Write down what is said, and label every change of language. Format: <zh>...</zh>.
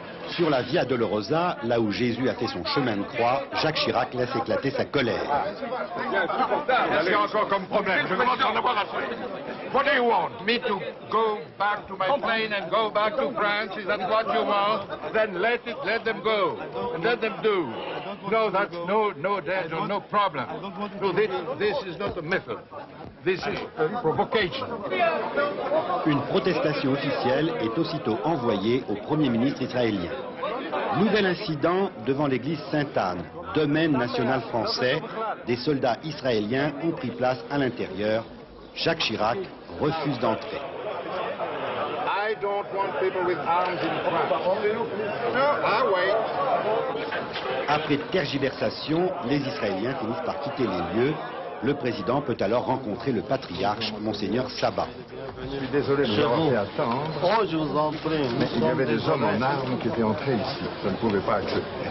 <fr>Sur la Via Dolorosa, là où Jésus a fait son chemin de croix, Jacques Chirac laisse éclater sa colère. Qu'est-ce qu'il y a encore comme problème? Je commence à en avoir assez.</fr> <en>What do you want? Me to go back to my plane and go back to France? Is that what you want? Then let them go, and let them do. No, that's no problem. No, this is not a method. This is a provocation.</en> <fr>Une protestation officielle est aussitôt envoyée au Premier ministre israélien. Nouvel incident devant l'église Sainte-Anne, domaine national français. Des soldats israéliens ont pris place à l'intérieur. Jacques Chirac refuse d'entrer. I don't want people with arms in France. No, I wait. Après tergiversation, les Israéliens finissent par quitter les lieux. Le président peut alors rencontrer le patriarche, Monseigneur Sabat. Je suis désolé de vous avoir fait attendre. Oh, je vous en prie. Mais il y avait des hommes en armes qui étaient entrés ici. Je ne pouvais pas accepter.</fr>